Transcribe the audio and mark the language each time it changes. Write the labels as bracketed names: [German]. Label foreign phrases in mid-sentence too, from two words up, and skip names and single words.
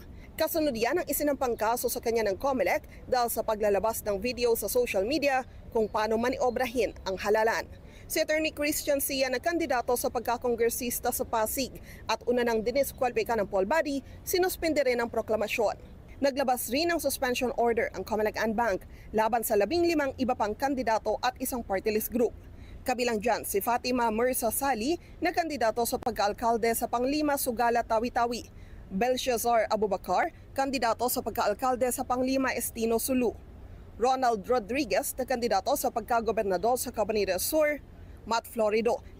[Filipino] Kasunod yan ang isinampang kaso sa kanya ng COMELEC dahil sa paglalabas ng video sa [English] social media [Filipino] kung paano maniobrahin ang halalan. Si Attorney Christian Sia na kandidato sa pagkakongresista sa Pasig at una nang diniskwalipika ng poll body, sinuspindi rin ang proklamasyon. Naglabas rin ng [English] suspension order [Filipino] ang COMELEC and Bank laban sa 15 iba pang kandidato at isang [English] party list group. [Filipino] Kabilang dyan si Fatima Mirza Sali na kandidato sa pagkaalkalde sa Panglima Sugala Tawi-Tawi, Belshazzar Abubakar, kandidato sa pagkaalkalde sa Panglima Estino Sulu, Ronald Rodriguez na kandidato sa pagkagobernador sa Cabanatuan Sur, Matt Florido na